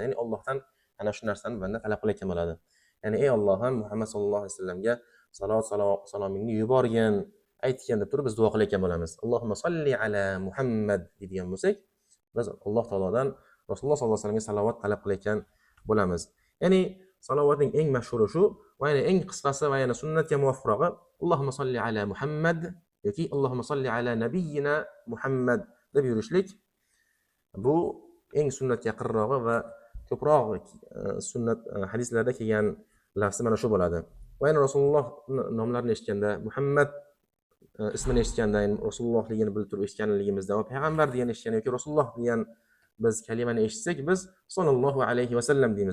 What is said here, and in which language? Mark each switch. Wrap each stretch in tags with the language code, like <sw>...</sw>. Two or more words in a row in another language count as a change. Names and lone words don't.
<uz>Ya'ni Allohdan ana shu narsani banda talab qilayotgan bo'ladi. Ya'ni ey Allohim Muhammad</uz> <ar>صلى الله عليه وسلم</ar> <uz>salomingni yuborgin, aytgan deb turib biz duo qilayotgan bo'lamiz.</uz> <ar>اللهم صل على محمد</ar> <uz>degan bo'lsak, biz Alloh taolodan Rasululloh</uz> <ar>صلى الله عليه وسلم</ar> <uz>salovat talab qilayotgan bo'lamiz. Ya'ni salovatning eng mashhuri shu va yana eng qisqasi va yana sunnatga muvofiqrog'i</uz> <ar>اللهم صل على محمد</ar> <uz>yoki</uz> <ar>اللهم صل على نبينا محمد</ar> <uz>deb yurishlik. Bu eng sunnatga yaqinrog'i va ko'proq sunnat hadislarda kelgan lafzi mana shu bo'ladi. Va yana Rasululloh nomlarini eshitganda, Muhammad ismini eshitganda, Rasulullohligini bilib turib eshitganligimizda va payg'ambar degan eshitgan yoki Rasululloh degan biz kalimani eshitsak, biz</uz> <ar>صلى الله عليه وسلم</ar> <uz>deymiz.</uz>